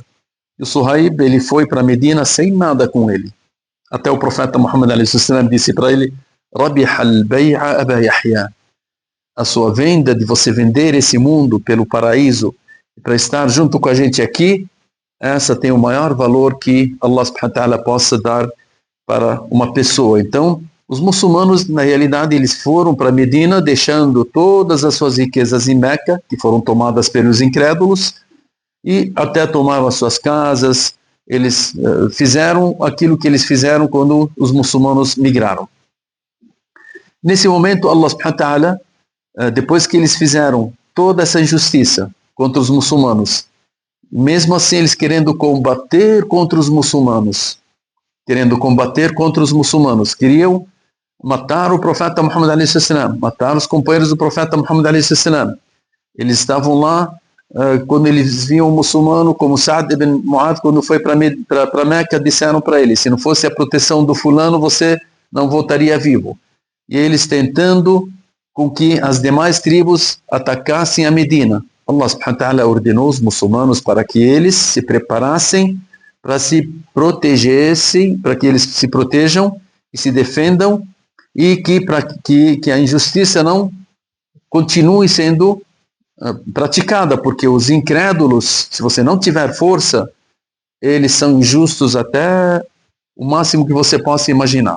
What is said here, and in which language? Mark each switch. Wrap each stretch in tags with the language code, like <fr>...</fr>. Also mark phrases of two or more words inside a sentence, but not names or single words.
<pt>E o Suhaib, ele foi para Medina sem nada com ele. Até o profeta Muhammad a.s. disse para ele,</pt> <ar>ربح البيع أبا يحيى.</ar> <pt>A sua venda, de você vender esse mundo pelo paraíso, para estar junto com a gente aqui, essa tem o maior valor que</pt> <ar>الله سبحانه وتعالى</ar> <pt>possa dar para uma pessoa. Então, os muçulmanos, na realidade, eles foram para Medina, deixando todas as suas riquezas em Meca, que foram tomadas pelos incrédulos, e até tomaram as suas casas. Eles fizeram aquilo que eles fizeram quando os muçulmanos migraram. Nesse momento,</pt> <ar>الله سبحانه وتعالى,</ar> <pt>depois que eles fizeram toda essa injustiça contra os muçulmanos, mesmo assim eles querendo combater contra os muçulmanos, queriam matar o profeta Muhammad a.s., matar os companheiros do profeta Muhammad a.s. Eles estavam lá, quando eles viam o muçulmano, como Sa'd ibn Mu'adh, quando foi para Meca, disseram para ele, se não fosse a proteção do fulano, você não voltaria vivo. E eles tentando com que as demais tribos atacassem a Medina.</pt> <ar>الله سبحانه وتعالى</ar> <pt>ordenou os muçulmanos para que eles se preparassem, para se protegessem, para que eles se protejam e se defendam, e que a injustiça não continue sendo praticada, porque os incrédulos, se você não tiver força, eles são injustos até o máximo que você possa imaginar.</pt>